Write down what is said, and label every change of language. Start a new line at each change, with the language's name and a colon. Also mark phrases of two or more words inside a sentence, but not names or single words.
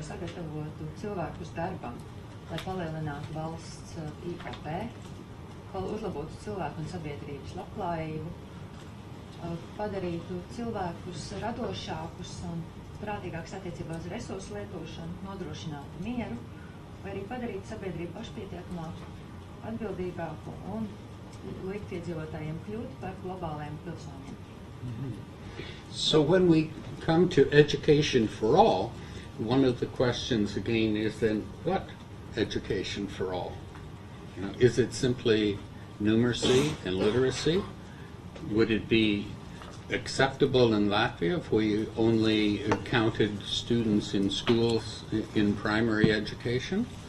Latvian: sagatavotu cilvēkus darbam, lai palielinātu valsts IKP, uzlabotu cilvēku un sabiedrības labklājību, padarītu cilvēkus radošākus un prātīgākus attiecībā uz resursu lietošanu, nodrošinātu mieru, vai arī padarītu sabiedrību pašpietiekamāku, atbildīgāku un likt iedzīvotājiem kļūt par globāliem pilsoņiem.
English: So when we come to education for all, one of the questions again is then, what education for all? Is it simply numeracy and literacy? Would it be acceptable in Latvia if we only counted students in schools in primary education?